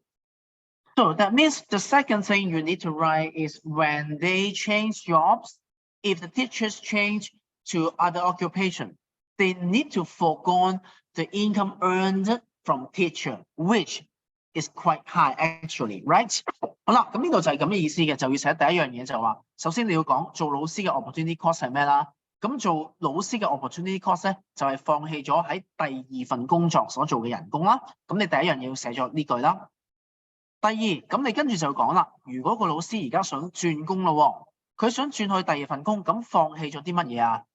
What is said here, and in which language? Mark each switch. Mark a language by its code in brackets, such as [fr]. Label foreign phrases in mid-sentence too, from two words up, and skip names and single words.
[en] So that means the second thing you need to write is when they change jobs, if the teachers change to other occupation, they need to forego the income earned from teacher, which is quite high actually, right? [yue] 好啦，咁呢度就係咁嘅意思嘅，就要寫第一樣嘢就話，首先你要講做老師嘅 [en] opportunity cost [yue] 係咩啦？咁做老師嘅 [en] opportunity cost [yue] 咧，就係放棄咗喺第二份工作所做嘅人工啦。咁你第一樣嘢要寫咗呢句啦。第二，咁你跟住就講啦，如果個老師而家想轉工咯，佢想轉去第二份工，咁放棄咗啲乜嘢啊？